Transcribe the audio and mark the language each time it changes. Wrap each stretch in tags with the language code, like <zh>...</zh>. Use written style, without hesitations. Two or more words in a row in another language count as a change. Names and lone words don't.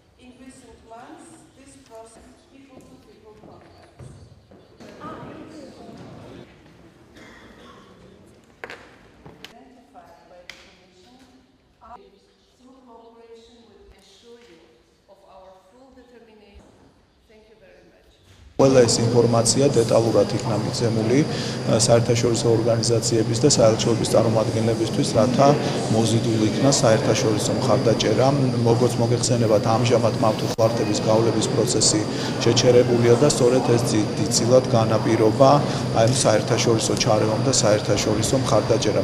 <en>recent months, this process, people-to-people contacts. Identified by the Commission, through cooperation will assure you of our full determination. Thank you very much.</en> <ka>Ყველა ეს ინფორმაცია დეტალურად იქნა მიცემული საერთაშორისო ორგანიზაციების და საელჩოების წარმომადგენლებისთვის, რათა მოზიდული იქნა საერთაშორისო მხარდაჭერა. Როგორც მოგეხსენებათ, ამჟამად მავთუხლარდების გავლების პროცესი შეჩერებულია და სწორედ ეს დიდწილად განაპირობა აი საერთაშორისო ჩარევამ და საერთაშორისო მხარდაჭერამ.</ka>